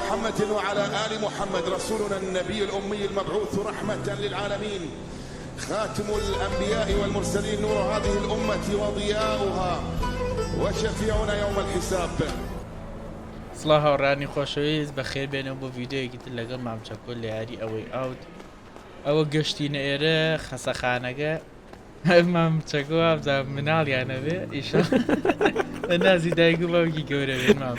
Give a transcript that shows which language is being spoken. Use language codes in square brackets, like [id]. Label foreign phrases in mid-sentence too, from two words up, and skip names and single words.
[ar] محمد وعلى آل محمد رسولنا النبي الأمي المبعوث رحمة للعالمين خاتم الأنبياء والمرسلين نور هذه الأمة وضياؤها وشفيعنا يوم الحساب. [ckb] سڵاو هاوڕێیانی خۆشەویست بە خێربێنەوە بۆ ڤیدیۆیەکی تر لەگەڵ مام چەکۆی لە یاری ئەوەی ئاوت ئەوە گەشتینە ئێرە خەسەخانەکە مام چەکۆ ئابزان مناڵیانەبێ ئیشە بە نازی دایک و باوکی گەورە بێن مامە